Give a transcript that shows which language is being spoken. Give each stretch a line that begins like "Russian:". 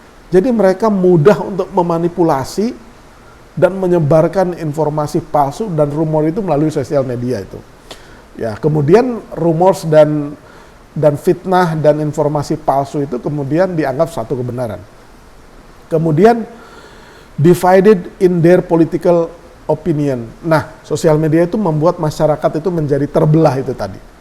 Indonesian: Jadi mereka mudah untuk memanipulasi dan menyebarkan informasi palsu dan rumor itu melalui sosial media itu. Ya, kemudian rumors dan fitnah dan informasi palsu itu kemudian dianggap satu kebenaran.
English: Kemudian divided in their political opinion.
Indonesian: Nah, sosial media itu membuat masyarakat itu menjadi terbelah itu tadi.